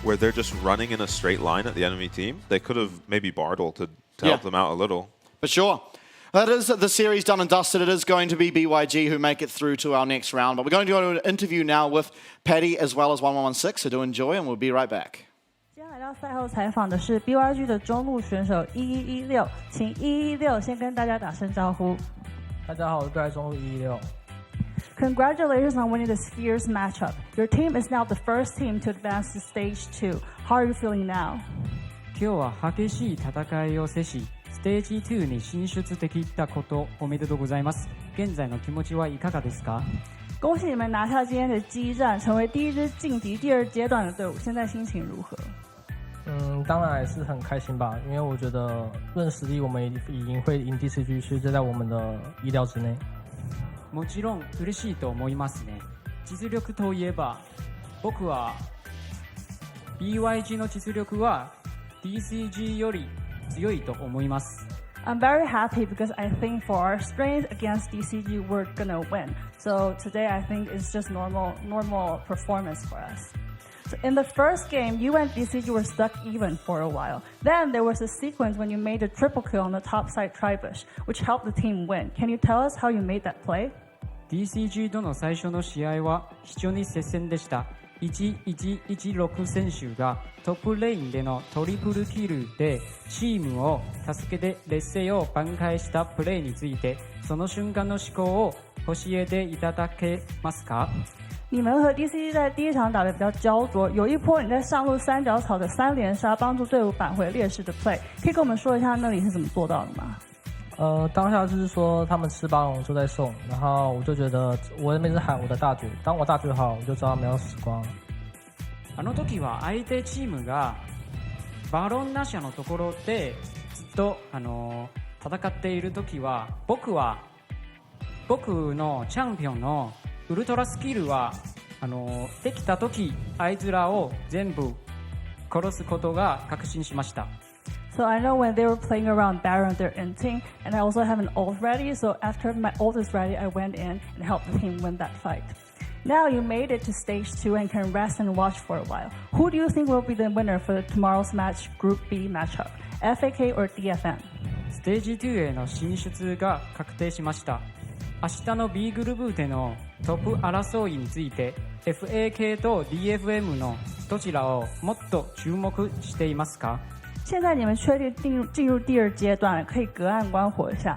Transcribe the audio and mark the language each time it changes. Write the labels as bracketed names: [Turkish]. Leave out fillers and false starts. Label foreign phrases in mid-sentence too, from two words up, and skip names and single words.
[English] where they're just running in a straight line at the enemy team. They could have maybe Bartle to help them out a little. For sure. That is the series done and dusted. It is going to be BYG who make it through to our next round. But we're going to go to an interview now with Paddy as well as 1116. So do enjoy, and we'll be right back. [Chinese] 接下来到赛后采访的是 BYG 的中路选手1116，请116先跟大家打声招呼。大家好，我是对中路116。 [English] Congratulations on winning this fierce matchup. Your team is now the first team to advance to stage 2. How are you feeling now? [Japanese] 今日は激しい戦いを制し、ステージ2に進出できたことおめでとうございます。現在の気持ちはいかがですか？ [Chinese] 恭喜你们拿下今天的激战，成为第一支晋级第2阶段的队伍，现在心情如何？当然还是很开心吧，因为我觉得论实力，我们已经会赢DCG，所以这在我们的意料之内。 [Japanese] もちろん嬉しいと思いますね。実力といえば、僕は BYG の実力は DCG より強いと思います。 [English] I'm very happy because I think for our strength against DCG, we're gonna win. So today I think it's just normal performance for us. So in the first game, you and DCG were stuck even for a while. Then there was a sequence when you made a triple kill on the top side tribush, which helped the team win. Can you tell us how you made that play? [Japanese] DCG との最初の試合は非常に接戦でした。1116選手がトップレインでのトリプルキルでチームを助けて劣勢を挽回したプレーについて、その瞬間の思考を教えていただけますか？ [Chinese] 你们和 DCG 在第一场打得比较焦灼，有一波你在上路三角草的3连杀，帮助队伍扳回劣势的 play， 可以跟我们说一下那里是怎么做到的吗？当下就是说他们吃巴龙就在送，然后我就觉得我那边是喊我的大绝，当我大绝好，我就知道他们要死光了。 [Japanese] あの時は相手チームがバロンナシャのところでずっと戦っている時は僕のチャンピオンのウルトラスキルはできた時あいつらを全部殺すことが確信しました。 [English] So I know when they were playing around Baron, they're inting, and I also have an ult ready, so after my ult is ready, I went in and helped the team win that fight. Now you made it to stage 2 and can rest and watch for a while. Who do you think will be the winner for tomorrow's match, Group B matchup? FAK or DFM? [Japanese] ステージ2への進出が確定しました。明日の B グループでのトップ争いについて FAK と DFM のどちらをもっと注目していますか？ [Chinese] 现在你们确定进入第2阶段了，可以隔岸观火一下。